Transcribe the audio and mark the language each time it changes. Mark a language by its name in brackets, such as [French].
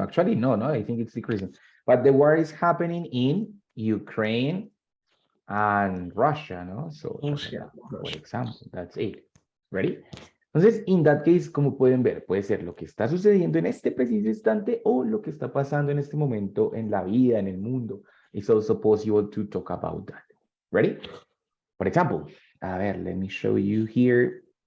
[English] Actually, no, I think it's decreasing. But the war is happening in Ukraine and Russia, no? So, for example, that's it. Ready? [Spanish] Entonces, [English] in that case, [Spanish] como pueden ver, puede ser lo que está sucediendo en este preciso instante o lo que está pasando en este momento en la vida, en el mundo. [English] It's also possible to talk about that. Ready? For example, [Spanish] a ver, [English] let me show you here.